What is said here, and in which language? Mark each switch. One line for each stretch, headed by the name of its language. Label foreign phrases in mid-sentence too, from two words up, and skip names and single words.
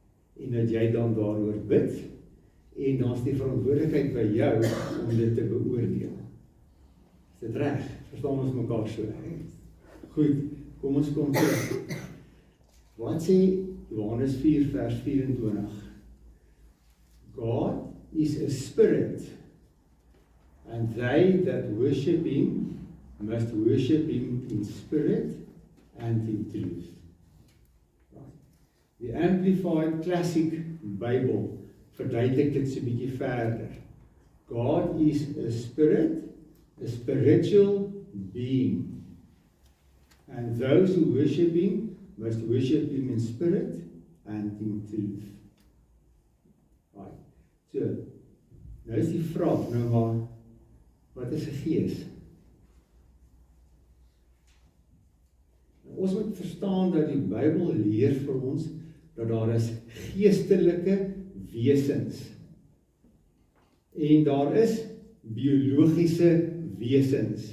Afrikaans: en dat jy dan daaroor bid, en dan is die verantwoordelikheid by jou om dit te beoordeel. Is dit reg? Verstaan ons mekaar so? Goed, kom ons kom terug. Wat sê Johannes 4 vers 24?
English: God is a spirit, and they that worship him must worship him in spirit and in truth.
Afrikaans: Die Amplified Classic Bible verduidelik dit so 'n bietjie verder.
English: God is a spirit, a spiritual being. And those who worship him must worship him in spirit and in truth. Right.
Afrikaans: So, nou is die vraag, nou maar, wat is 'n gees? Ons moet verstaan dat die Bybel leer vir ons dat daar is geestelike wesens en daar is biologiese wesens.